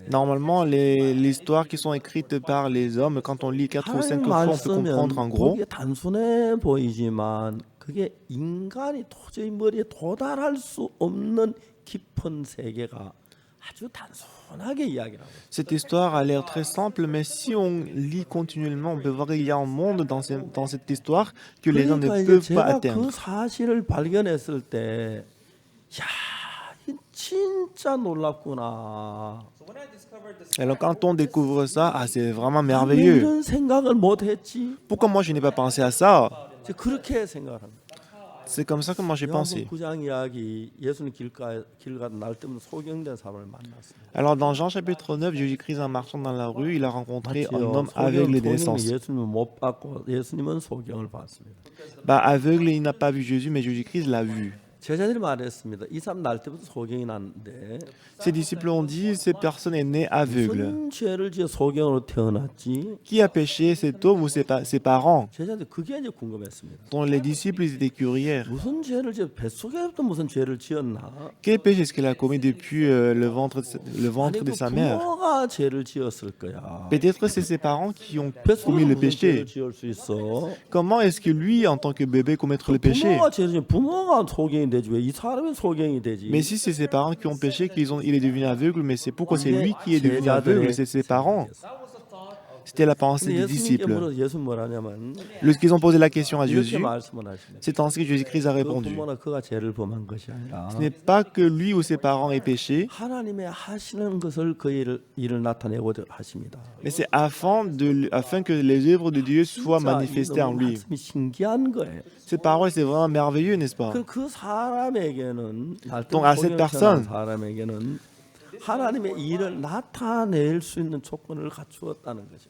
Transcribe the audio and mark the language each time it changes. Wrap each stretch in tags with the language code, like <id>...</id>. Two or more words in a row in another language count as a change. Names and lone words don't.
<fr>Normalement, les histoires qui sont écrites par les hommes, quand on lit 4 ou 5</fr> <ko>하나님</ko> <fr>fois, on peut comprendre</fr> <ko>말씀은</ko> <fr>en gros.</fr> <ko>보기에 단순해 보이지만 그게 인간이 도저히 머리에 도달할 수 없는 깊은 세계가 아주 단순하게 이야기를 하고 있어요.</ko> <fr>Cette histoire a l'air très simple, mais si on lit continuellement, on peut voir qu'il y a un monde dans cette histoire que les gens ne</fr> <ko>그러니까 이제</ko> <fr>peuvent pas</fr> <ko>제가</ko> <fr>atteindre.</fr> <ko>그 사실을 발견했을 때, 야, 이 진짜 놀랍구나.</ko> <fr>Alors quand on découvre ça, ah, c'est vraiment</fr> <ko>왜</ko> <fr>merveilleux.</fr> <ko>이런 생각을 못했지?</ko> <fr>Pourquoi moi je n'ai pas pensé à ça?</fr> <ko>이제 그렇게 생각을 합니다.</ko> <fr>C'est comme ça que moi j'ai pensé.</fr> <ko>요한복음 9장 이야기 예수님 길 가다 날 때문에 소경된 사람을 만났습니다.</ko> <fr>Alors dans Jean chapitre 9, Jésus-Christ en marchant dans la rue, il a rencontré un</fr> <ko>맞지요?</ko> <fr>homme aveugle de</fr> <ko>소경은</ko> <fr>naissance.</fr> <ko>예수님을 못 봤고 예수님은 소경을 봤습니다.</ko> <fr>Bah, aveugle, il n'a pas vu Jésus, mais Jésus-Christ l'a vu.</fr> <ko>제자들이 말했습니다. 이 사람 날 때부터 소경이 났는데</ko> <fr>Ses disciples ont dit, cette personne est née aveugle.</fr> <ko>무슨 죄를 지어 소경으로 태어났지?</ko> <fr>Qui a péché, cet homme ou ses parents?</fr> <ko>제자들 그게 이제 궁금했습니다.</ko> <fr>Donc les disciples, ils étaient curieux.</fr> <ko>무슨 죄를 지어 뱃속에부터 무슨 죄를 지었나?</ko> <fr>Quel péché est-ce qu'il a commis depuis le ventre</fr> <ko>아니</ko> <fr>de</fr> <ko>그</ko> <fr>sa mère?</fr> <ko>부모가 죄를 지었을 거야.</ko> <fr>Peut-être c'est ses parents qui ont</fr> <ko>뱃속에서</ko> <fr>commis le</fr> <ko>무슨 죄를</ko> <fr>péché.</fr> <ko>지을 수 있어?</ko> <fr>Comment est-ce que lui, en tant que bébé, commettre le péché?</fr> <ko>부모가 죄를 지으면 부모가 소경이 되지 왜 이 사람이 소경이 되지?</ko> <fr>Mais si c'est ses parents qui ont péché, il est devenu aveugle, mais c'est pourquoi c'est lui qui est devenu aveugle, c'est ses parents. C'était la pensée</fr> <ko>근데</ko> <fr>des</fr> <ko>예수님께</ko> <fr>disciples.</fr> <ko>물어 예수 뭐라냐면</ko> <fr>Lorsqu'ils ont posé la question à</fr> <ko>이렇게</ko> <fr>Jésus,</fr> <ko>말씀을 하십니다.</ko> <fr>c'est ainsi que Jésus-Christ a</fr> <ko>그</ko> <fr>répondu.</fr> <ko>부모나 그가 죄를 범한 것이 아니라</ko> <fr>Ce n'est pas que lui ou ses parents aient péché,</fr> <ko>하나님의 하시는 것을 그 일을 나타내고자 하십니다.</ko> <fr>mais c'est afin que les œuvres de Dieu soient</fr> <ko>진짜</ko> <fr>manifestées en</fr> <ko>이</ko> <fr>lui.</fr> <ko>말씀이 신기한 거예요.</ko> <fr>Ces paroles, c'est vraiment merveilleux, n'est-ce pas?</fr> <ko>그 사람에게는</ko> <fr>Donc, à cette personne,</fr> <ko>사람에게는 하나님의 일을 나타낼 수 있는 조건을 갖추었다는 거죠.</ko>